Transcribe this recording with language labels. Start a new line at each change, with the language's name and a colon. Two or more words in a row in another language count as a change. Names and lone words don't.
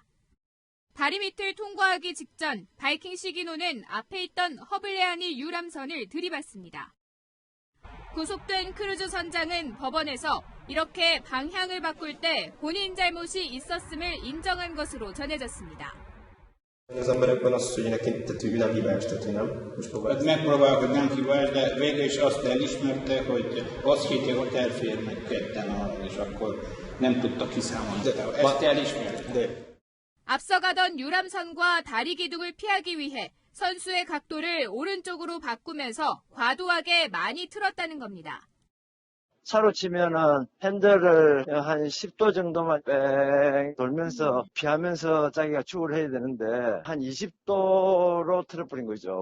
Korean: 다리 밑을 통과하기 직전 바이킹 시기노는 앞에 있던 허블레아니 유람선을 들이받습니다. 구속된 크루즈 선장은 법원에서 이렇게 방향을 바꿀 때 본인 잘못이 있었음을 인정한 것으로 전해졌습니다.
Hungarian: Az emberekben az, hogy neki tehát világhibás, tehát hogy nem. Most próbálj. Megpróbálok, hogy nem hibás, de végül is azt elismerte, hogy azt hitte, hogy elférnek ketten arra, és akkor nem tudta kiszámolni. Ezt elismerte.
Korean: 앞서가던 유람선과 다리 기둥을 피하기 위해 선수의 각도를 오른쪽으로 바꾸면서 과도하게 많이 틀었다는 겁니다. 차로 치면은 핸들을 한 10도 정도만 뺑 돌면서 피하면서 자기가 추월을 해야 되는데 한 20도로 틀어버린 거죠.